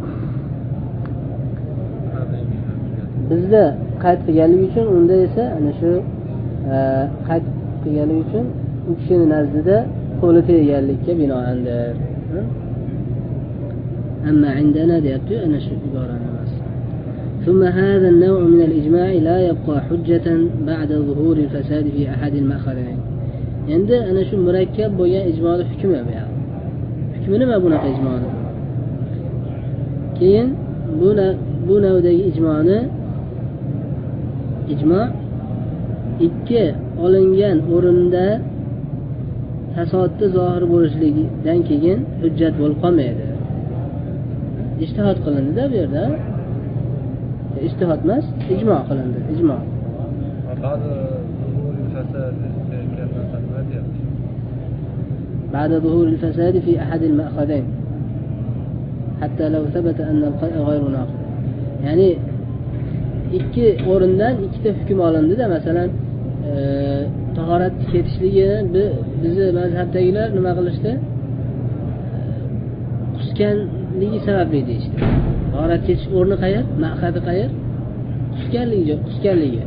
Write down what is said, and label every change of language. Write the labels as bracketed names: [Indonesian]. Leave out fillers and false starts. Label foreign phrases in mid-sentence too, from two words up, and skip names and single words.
[Uzbek] Bizda qayt qilganligi uchun, unda esa ana shu qayt qilganligi uchun u kishining nazdida qo'li tegganlikka binoandir. Amma indana deyapti, ana shu iborani emas. [Arabic] ثم هذا النوع من الإجماع لا يبقى حجة بعد ظهور الفساد في أحد المأخذين. [Uzbek] Endi ana shu murakkab bo'lgan ijmoning hukmi bu yoq. Hukmi nima bunaqa ijmoni? Keyin bu navdagi ijmo ikki olingan o'rinda fasodni zohir bo'lishligidan keyin hujjat bo'lib qolmaydi. Ijtihod qilindi-da bu yerda. İstihad emas, icma qilindi, icma. [Arabic] بعد ظهور الفساد في أحد المأخذين حتى لو ثبت أن القيء غير ناقض. [Uzbek] يعني ikki o'rindan ikkita hukm olindi-da, masalan, tahorat ketishligini bizni mazhabdagilar nima qilishdi? Qusganligi sababli deyishdi. Tahorat ketish o'rni qayer? Maqsadi qayer? Qusganligi.